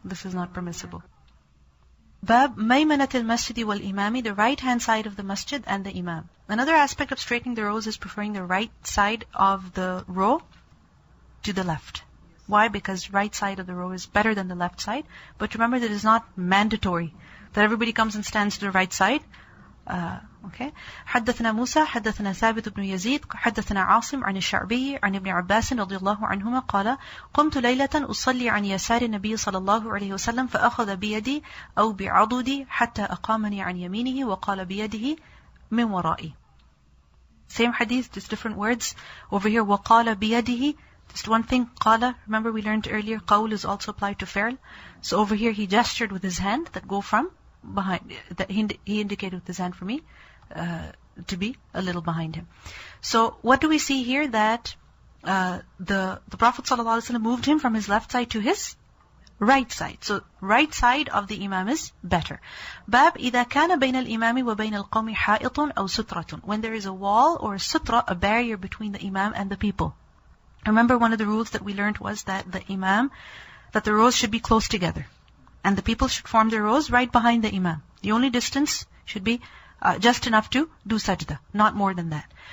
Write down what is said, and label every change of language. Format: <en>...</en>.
<en>This is not permissible. Bab Maymanat al-Masjid wal-Imami, the right hand side of the masjid and the imam. Another aspect of straightening the rows is preferring the right side of the row to the left. Why? Because right side of the row is better than the left side. But remember that it is not mandatory that everybody comes and stands to the right side. Okay.</en> <ar>حدثنا موسى حدثنا ثابت بن يزيد حدثنا عاصم عن الشعبي عن ابن عباس رضي الله عنهما قال قمت ليلة أصلي عن يسار النبي صلى الله عليه وسلم فأخذ بيدي أو بعضدي حتى أقامني عن يمينه وقال بيده من ورائي.</ar> <en>Same hadith, just different words. Over here,</en> <ar>وقال بيده,</ar> <en>just one thing, قال, remember we learned earlier, قول is also applied to fi'l. So over here he gestured with his hand that go from behind, that he indicated with his hand for me to be a little behind him. So what do we see here? That the Prophet ﷺ moved him from his left side to his right side. So right side of the imam is better.</en> <ar>Bab إذا كان بين الإمام وبين القوم حائط أو سترة.</ar> <en>When there is a wall or a sutra, a barrier between the imam and the people. Remember, one of the rules that we learned was that that the rows should be close together. And the people should form their rows right behind the imam. The only distance should be just enough to do sajda, not more than that.</en>